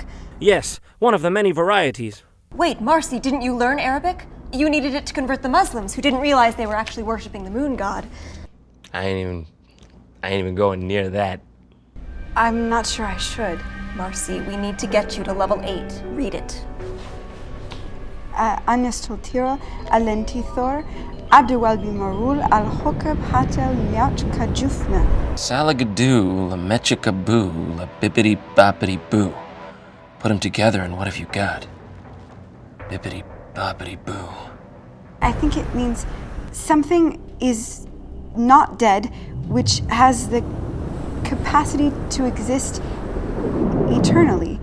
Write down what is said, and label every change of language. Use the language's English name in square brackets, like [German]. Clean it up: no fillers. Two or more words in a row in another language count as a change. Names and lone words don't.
[English] Yes, one of the many varieties. Wait, Marcy, didn't you learn Arabic? You needed it to convert the Muslims, who didn't realize they were actually worshipping the moon god. I ain't even going near that. I'm not sure I should. Marcy, we need to get you to level 8. Read it. Anistotira, Alentithor, Abdewalbi Marul, Al Hokab Hatel Miach Kajufna. Salagadoo, la mechikaboo, la bibbidi boppity boo. Put them together and what have you got? Bibbidi boppity boo. I think it means something is not dead, which has the capacity to exist eternally.